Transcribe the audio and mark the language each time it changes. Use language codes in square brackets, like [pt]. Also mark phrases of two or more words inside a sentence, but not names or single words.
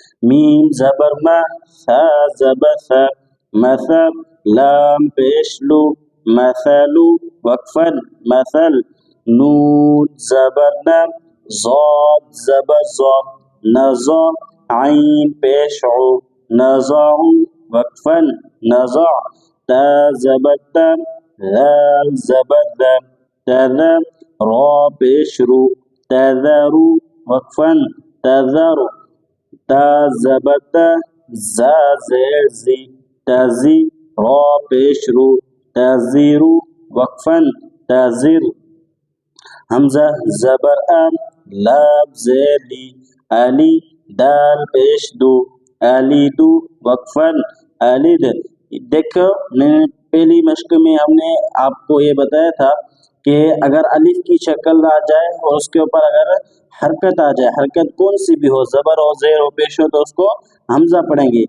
[ur] میم زبر ما، ثا زبر ثا، مثل لام پیشلو، مثلو وقفا مثل، نون زبر نا، ضاد زبر ضا، نزا عین پیشعو، نزع وقفا نزع، تا زبر تا، ذال زبر ذا، تذا را پیشرو، تذرو وقفا تذر، تا زبر تا، زا زیر زی، تزی را پیشرو، تزیرو وقفا تزر، حمزہ زبر ان، لام زیر لی، علی دال پیش دو، علی دو وقفا علی د۔ دیکھو پہلی مشق میں ہم نے آپ کو یہ بتایا تھا کہ اگر الف کی شکل آ جائے اور اس کے اوپر اگر حرکت آ جائے، حرکت کون سی بھی ہو، زبر ہو زیر ہو پیش ہو، تو اس کو حمزہ پڑھیں گے۔